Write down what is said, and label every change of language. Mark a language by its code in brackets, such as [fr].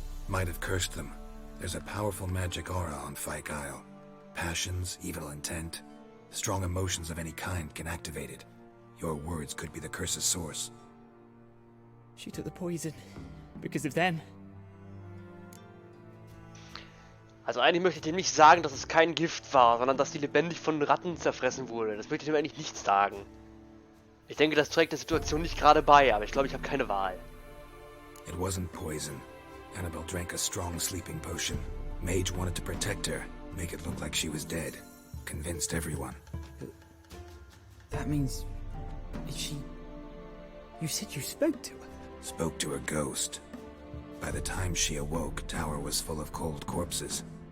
[en] Might have cursed them. There's a powerful magic aura on Fyke Isle. Passions, evil intent, strong emotions of any kind can activate it. Your words could be the curse's source. She took the poison because of them. [de] Also eigentlich möchte ich dem nicht sagen, dass es kein Gift war, sondern dass sie lebendig von Ratten zerfressen wurde. Das möchte ich dem eigentlich nicht sagen. Ich denke, das trägt der Situation nicht gerade bei, aber ich glaube, ich habe keine Wahl. [en] It wasn't poison. Annabelle drank a strong sleeping potion. Mage wanted to protect her, make it look like she was dead. Convinced everyone. That means... she... You said you spoke to her? Spoke to her ghost. By the time she awoke, tower was full of cold corpses.